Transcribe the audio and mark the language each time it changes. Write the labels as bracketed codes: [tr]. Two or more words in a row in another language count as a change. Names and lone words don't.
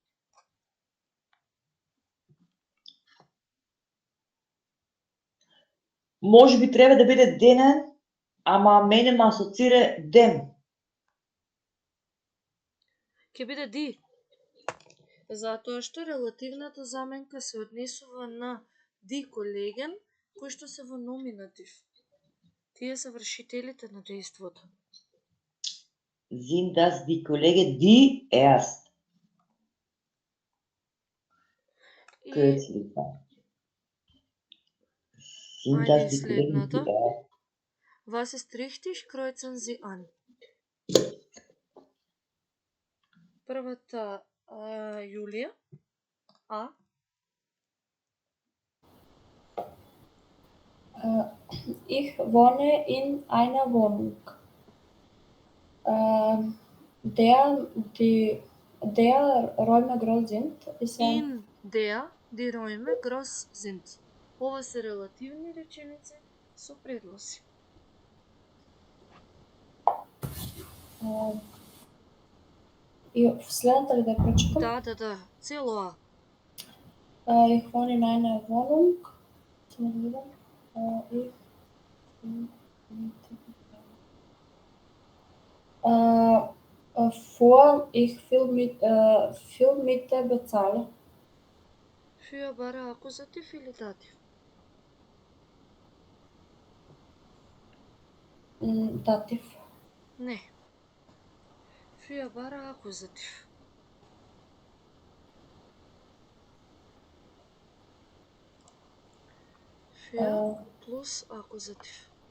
[mk] Може би треба да биде денен, ама мене ме асоцира дем. Ќе биде ди. Затоа што релативната заменка се однесува на [de] die Kollegen, [mk] кои што се во номинатив. Тие се вршителите на дејството. [de] Sind das die Kollegen, die erst [mk] И [de] kürzlich waren? Sind [mk] Ајде [de] das [mk] и [de] die Kollegen, die [mk] следната. [de] erst? Was ist richtig? Kreuzen Sie an. [mk] Првата Јулија. А. [de] Ich wohne in einer Wohnung. Der Räume groß sind, ist ein In der die Räume groß sind. [mk] Ова се релативни реченици со предлози. И следната ли да ја прочитам? Да. Цело А. [de] Ich wohne in einer Wohnung. Ich viel Miete bezahle. [mk] Für бара акузатив или датив? [de] Dativ. [mk] Не. Für бара акузатив. Für плюс акузатив.